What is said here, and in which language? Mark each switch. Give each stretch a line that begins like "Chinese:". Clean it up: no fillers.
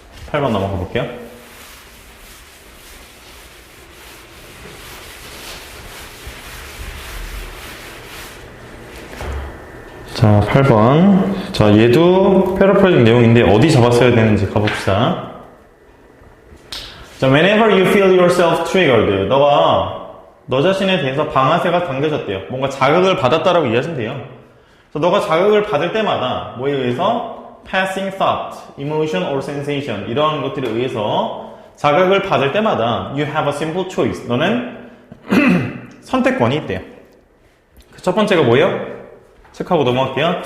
Korean: 8번 넘어가 볼게요. 자, 8번. 자, 얘도 패러프레이징 내용인데 어디 잡았어야 되는지 가봅시다.
English: 자, whenever you feel yourself triggered.
Korean: 너 자신에 대해서 방아쇠가 당겨졌대요. 뭔가 자극을 받았다라고 이해하시면 돼요. 그래서 너가 자극을 받을 때마다 뭐에 의해서
English: passing thought, emotion or sensation
Korean: 이러한 것들에 의해서 자극을 받을 때마다
English: you have a simple choice.
Korean: 너는 선택권이 있대요. 그 첫 번째가 뭐예요? 체크하고 넘어갈게요.